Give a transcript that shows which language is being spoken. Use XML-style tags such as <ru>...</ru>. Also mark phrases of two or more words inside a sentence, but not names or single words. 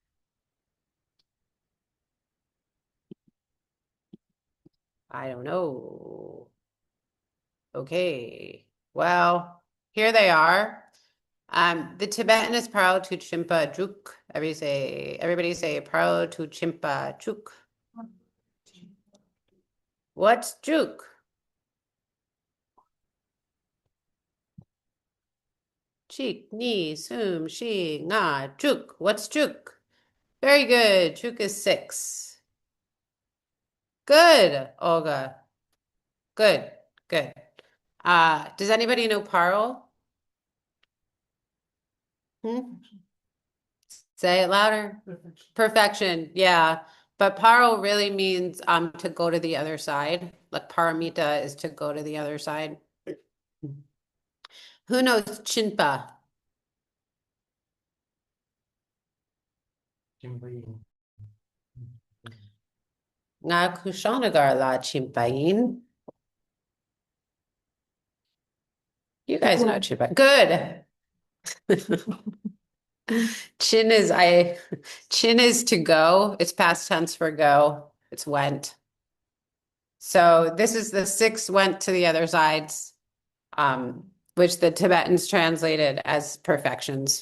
<en>I don't know. Okay. Well, here they are. The Tibetan is</en> <bo>ཕ་རོལ་ ཏུ་ ཕྱིན་པ་ དྲུག.</bo> <en>Everybody say</en> <bo>ཕ་རོལ་ ཏུ་ ཕྱིན་པ་ དྲུག.</bo> <en>What's Juk?</en> <bo>གཅིག་ གཉིས་ གསུམ་ བཞི་ ལྔ་ དྲུག.</bo> <en>What's Juk? Very good. Juk is 6. Good, Olga. Good, good. Does anybody know Paro? Say it louder. Perfection, yeah. But paro really means to go to the other side. Like paramita is to go to the other side. Who knows chinpa?</en> <bo>ང་ ཀུ་ཤ་ན་ག་ར་ ལ་ ཕྱིན་པ་ཡིན.</bo> <en>You guys know chinpa. Good. Chin is to go. It's past tense for go. It's went. So this is the six went to the other sides, which the Tibetans translated as perfections.</en>